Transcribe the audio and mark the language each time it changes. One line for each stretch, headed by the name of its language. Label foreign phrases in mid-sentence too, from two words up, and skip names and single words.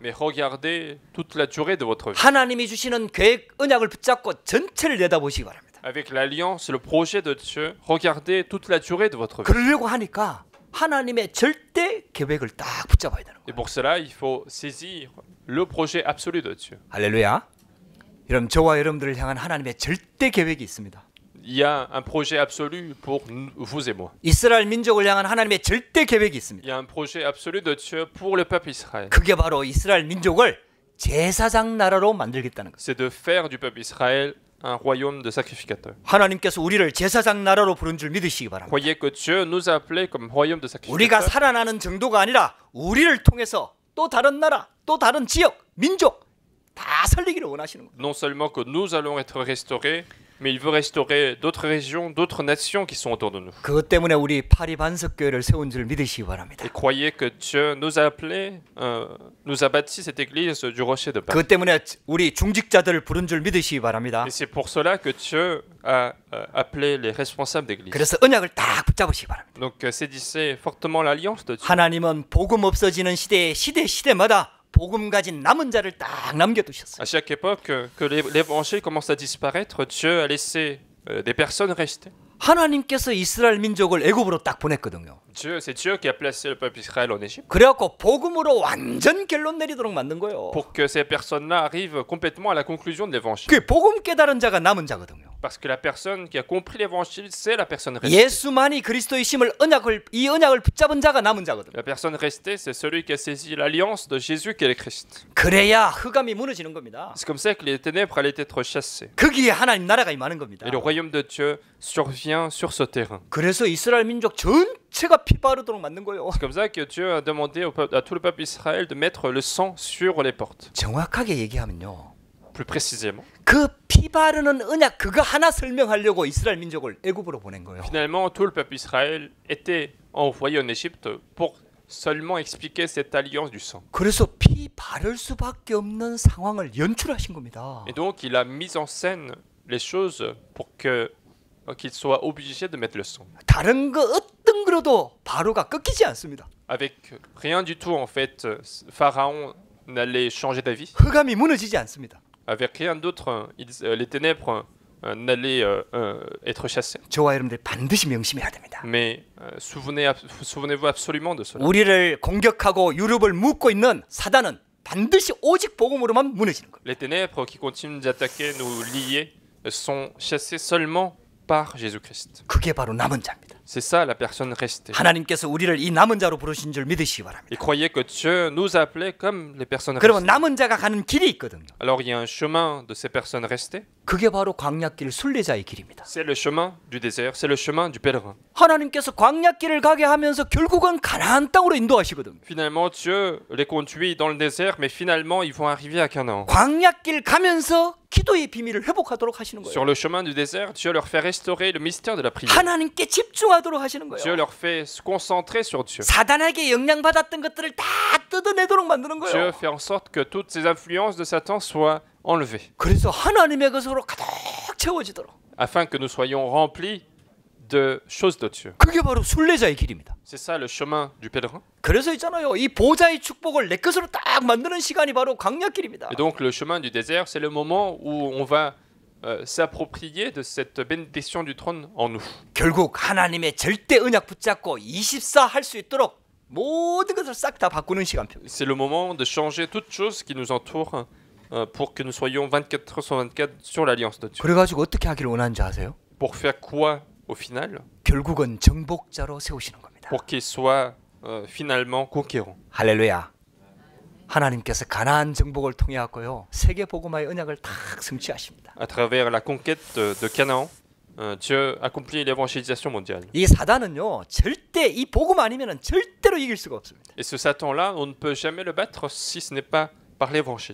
French: mais regardez toute la durée de votre vie.
Korean: 하나님이 주시는 계획, 언약을 붙잡고 전체를 내다보시기 바랍니다.
French: Avec l'alliance, le projet de Dieu, regardez toute la durée de votre vie.
Korean: 그러려고 하니까 하나님의 절대 계획을 딱 붙잡아야 되는
French: Et
Korean: 거예요.
French: pour cela, il faut saisir le projet absolu de Dieu.
Korean: 할렐루야. 여러분, 저와 여러분들을 향한 하나님의 절대 계획이 있습니다.
French: Il y a un projet absolu pour vous et moi.
Korean: 이스라엘 민족을 향한 하나님의 절대 계획이 있습니다.
French: Il y a un projet absolu de Dieu pour le peuple Israël.
Korean: 그게 바로 이스라엘 민족을 제사장 나라로 만들겠다는 거예요.
French: C'est de faire du peuple Israël un royaume de sacrificateurs.
Korean: 하나님께서 우리를 제사장 나라로 부른 줄 믿으시기 바랍니다.
French: Croyez que Dieu nous a appelés comme royaume de
Korean: 우리가
French: sacrificateurs.
Korean: 살아나는 정도가 아니라 우리를 통해서 또 다른 나라, 또 다른 지역, 민족 다 살리기를 원하시는 거예요.
French: Non seulement que nous allons être restaurés, mais il veut restaurer d'autres régions, d'autres nations qui sont autour de nous.
Korean: 그것 때문에 우리 파리 반석교회를 세운 줄 믿으시기 바랍니다.
French: Et croyez que Dieu nous a appelés, nous a bâti cette église du rocher de Paris.
Korean: 그것 때문에 우리 중직자들을 부른 줄 믿으시기 바랍니다.
French: Et c'est pour cela que Dieu a appelé les responsables d'église.
Korean: 그래서 언약을 딱 붙잡으시기 바랍니다.
French: Donc saisissez fortement l'alliance de Dieu.
Korean: 하나님은 복음 없어지는 시대에 시대마다 복음 가진 남은 자를 딱 남겨두셨어요.
French: À chaque époque que l'évangile commence à disparaître, Dieu a laissé des personnes rester.
Korean: 하나님께서 이스라엘 민족을 애굽으로 딱 보냈거든요.
French: C'est Dieu qui a placé le peuple Israël en Égypte
Korean: 그래갖고 복음으로 완전 결론 내리도록 만든 거예요.
French: pour que ces personnes-là arrivent complètement à la conclusion de l'évangile.
Korean: 그 복음 깨달은 자가 남은 자거든요.
French: Parce que la personne qui a compris l'évangile, c'est la personne restée.
Korean: 예수만이 그리스도이심을 이 언약을 붙잡은 자가 남은 자거든요.
French: La personne restée, c'est celui qui a saisi l'alliance de Jésus qui est le Christ.
Korean: 그래야 흑암이 무너지는 겁니다.
French: C'est comme ça que les ténèbres allaient être chassées.
Korean: 거기에 하나님 나라가 임하는 겁니다.
French: Et le royaume de Dieu survient sur ce terrain.
Korean: 그래서 이스라엘 민족 전체가 피 바르도록 만든 거예요.
French: C'est comme ça que Dieu a demandé à tout le peuple Israël de mettre le sang sur les portes.
Korean: 정확하게 얘기하면요.
French: Plus précisément.
Korean: 그 피 바르는 언약 그거 하나 설명하려고 이스라엘 민족을 애굽으로 보낸 거예요.
French: Finalement, tout le peuple Israël était envoyé en Égypte pour seulement expliquer cette alliance du sang.
Korean: 그래서 피 바를 수밖에 없는 상황을 연출하신 겁니다.
French: Et donc, il a mis en scène les choses pour qu'il soit obligé de mettre le sang.
Korean: 다른 거 어떤 거로도 바로가 꺾이지 않습니다.
French: Avec rien du tout, en fait, Pharaon n'allait changer d'avis.
Korean: 흑암이 무너지지 않습니다.
French: Avec rien d'autre, les ténèbres n'allaient être chassées.
Korean: 저와 여러분들 반드시 명심해야 됩니다.
French: Mais souvenez-vous absolument de cela.
Korean: 우리를 공격하고 유럽을 묶고 있는 사단은 반드시 오직 복음으로만 무너지는 거예요.
French: Les ténèbres qui continuent d'attaquer, nous lier, sont chassées seulement par Jésus-Christ.
Korean: 그게 바로 남은 자입니다.
French: C'est ça la personne restée.
Korean: 하나님께서 우리를 이 남은 자로 부르신 줄 믿으시기 바랍니다.
French: Et croyez que Dieu nous a appelés comme les personnes
Korean: 그러면
French: restées.
Korean: 남은 자가 가는 길이 있거든요.
French: Alors il y a un chemin de ces personnes restées.
Korean: 그게 바로 광야길 순례자의 길입니다.
French: C'est le chemin du désert, c'est le chemin du pèlerin.
Korean: 하나님께서 광야길을 가게 하면서 결국은 가나안 땅으로 인도하시거든요.
French: Finalement, Dieu les conduit dans le désert, mais finalement, ils vont arriver à Canaan.
Korean: 광야길 가면서 기도의 비밀을 회복하도록 하시는 거예요.
French: Sur le chemin du désert, Dieu leur fait restaurer le mystère de la prière.
Korean: 하나님께 집중하도록 하시는
French: Dieu
Korean: 거예요.
French: leur fait se concentrer sur Dieu.
Korean: 사단에게 영향받았던 것들을 다 뜯어내도록 만드는
French: Dieu
Korean: 거예요.
French: fait en sorte que toutes ces influences de Satan soient enlevées,
Korean: 그래서 하나님의 것으로 가득 채워지도록.
French: afin que nous soyons remplis de choses de Dieu.
Korean: 그게 바로 순례자의 길입니다.
French: C'est ça le chemin du pèlerin.
Korean: 그래서 있잖아요. 이 보좌의 축복을 내 것으로 딱 만드는 시간이 바로 광야길입니다.
French: Et donc le chemin du désert, c'est le moment où on va s'approprier de cette bénédiction du trône en nous.
Korean: 결국 하나님의 절대 언약 붙잡고 24 할 수 있도록 모든 것을 싹 다 바꾸는 시간표.
French: C'est le moment de changer toutes choses qui nous entourent pour que nous soyons 24 heures sur 24 sur l'alliance de Dieu.
Korean: 그래가지고 어떻게 하기를 원하는지 아세요?
French: Pour faire quoi au final?
Korean: 결국은 정복자로 세우시는 겁니다.
French: Pour qu'il soit finalement conquérant.
Korean: 할렐루야. 하나님께서 가나안 정복을 통해 갖고요 세계 복음화의 언약을 다 성취하십니다.
French: À travers la conquête de Canaan, Dieu accomplit l'évangélisation mondiale.
Korean: 이 사단은요 절대 이 복음 아니면은 절대로 이길 수가 없습니다.
French: Et ce Satan-là, on ne peut jamais le battre si ce n'est pas par l'évangile.